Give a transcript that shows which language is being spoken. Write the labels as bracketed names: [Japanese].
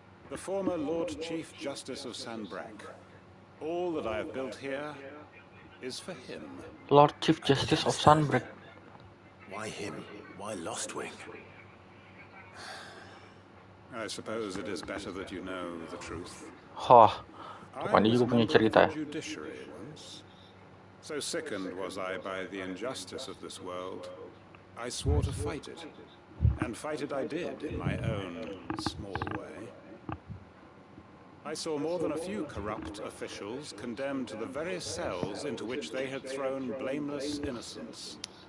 [English] The former Lord Chief Justice of Sanbreque. All that I have built here is for him. Lord Chief Justice of Sunbreak. Why him? Why Lostwing? I suppose it is better that you know the truth. [Indonesian] Tuh dia juga punya cerita ya. [English] Judiciary once. So sickened was I by the injustice of this world, I swore to fight it. And fight it I did in my own small way. I saw more than a few corrupt officials condemned to the very cells into which they had thrown blameless innocents.